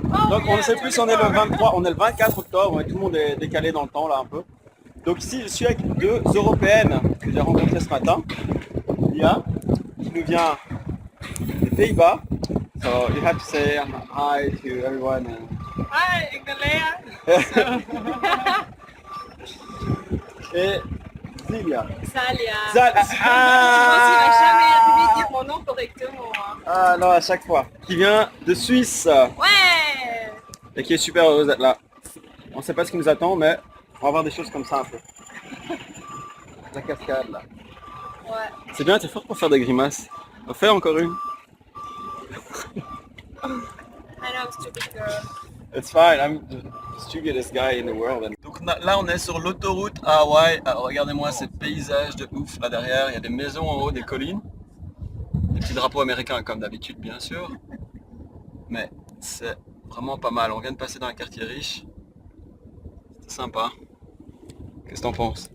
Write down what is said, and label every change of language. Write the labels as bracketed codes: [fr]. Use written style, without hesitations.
[fr] Donc on ne sait plus si on est le 23, on est le 24 octobre, et tout le monde est décalé dans le temps là un peu. Donc ici je suis avec deux Européennes que j'ai rencontrées ce matin. Lia, qui nous vient des Pays-Bas. [en] So you have to say hi to everyone. [nl] Hi, ik ben Lea. [fr] Et Zilia. Salia. Zal- Je pense qu'il va jamais arriver à dire mon nom correctement. Hein. Ah non, à chaque fois. Qui vient de Suisse Ouais. et qui est super heureuse d'être là. On ne sait pas ce qui nous attend, mais on va voir des choses comme ça un peu. La cascade là. Ouais. C'est bien, t'es fort pour faire des grimaces. On va faire encore une. [en] I know, stupid girl. It's fine, I'm the stupidest guy in the world. [fr] Donc là on est sur l'autoroute à Hawaï. Alors, regardez-moi ces paysages de ouf là derrière. Il y a des maisons en haut, des collines. Des petits drapeaux américains comme d'habitude bien sûr. Mais c'est vraiment pas mal. On vient de passer dans un quartier riche. C'est sympa. Qu'est-ce que t'en penses?